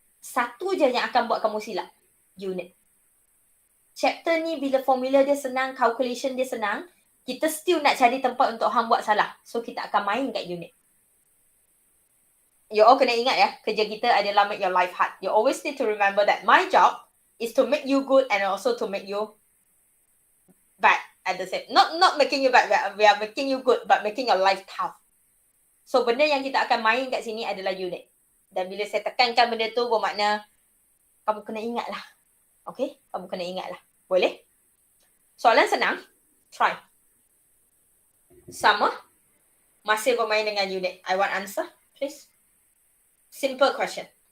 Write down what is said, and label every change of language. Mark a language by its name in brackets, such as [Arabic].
[Malay] Satu je yang akan buat kamu silap. Unit. Chapter ni bila formula dia senang, calculation dia senang, kita still nak cari tempat untuk hang buat salah. So kita akan main kat unit. You all kena ingat ya, kerja kita adalah [English] make your life hard. You always need to remember that my job is to make you good and also to make you bad at the same. Not making you bad, we are making you good, but making your life tough. [Malay] So benda yang kita akan main kat sini adalah unit. Dan bila saya tekankan benda tu, bermakna kamu kena ingat lah. Okay? Kamu kena ingat lah. Boleh? Soalan senang. Try. Sama. Masih bermain dengan unit. [English] I want answer, please. Simple question.